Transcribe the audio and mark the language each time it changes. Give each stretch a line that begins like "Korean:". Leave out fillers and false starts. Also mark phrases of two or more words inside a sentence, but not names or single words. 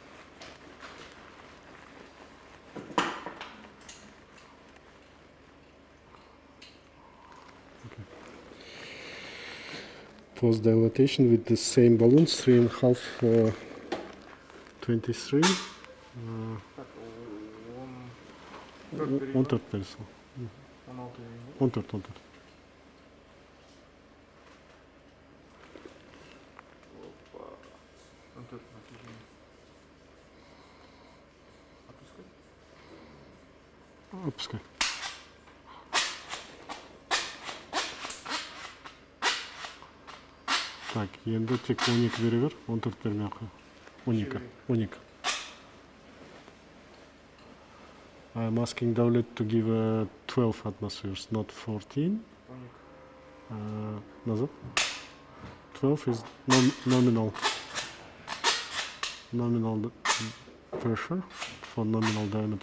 English: Post dilatation with the same balloons, 3.5, 23. One third person. One third.
Russian: Опускай.
Kazakh: Так, енді тек 12 бере бер, 14 бермей ақ. 12.
English: I'm asking Davlet to give 12 atmospheres, not 14.
Russian: Назад.
English: 12 is nominal pressure for nominal diameter.